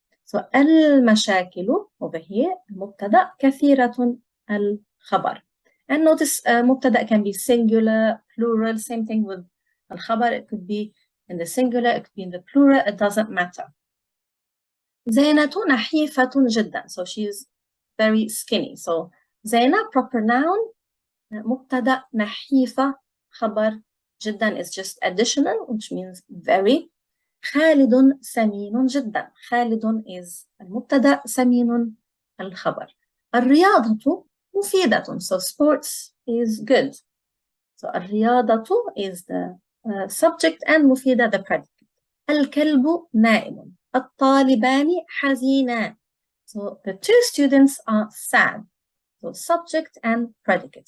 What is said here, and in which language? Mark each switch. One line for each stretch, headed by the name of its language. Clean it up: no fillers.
Arabic: So المشاكل
English: over here
Arabic: مبتدأ كثيرة الخبر.
English: And notice مبتدأ can be singular, plural, same thing with الخبر. It could be in the singular, it could be in the plural, it doesn't matter.
Arabic: زينة نحيفة جدا.
English: So she's very skinny. So زينة proper noun,
Arabic: مبتدأ نحيفة خبر جدا
English: is just additional, which means very.
Arabic: خالد سمين جدا. خالد is المبتدأ, سمين الخبر. الرياضة مفيدة.
English: So sports is good. So الرياضة is the subject and مفيدة the predicate.
Arabic: الكلب نائم. الطالبان حزينان.
English: So the two students are sad. So subject and predicate.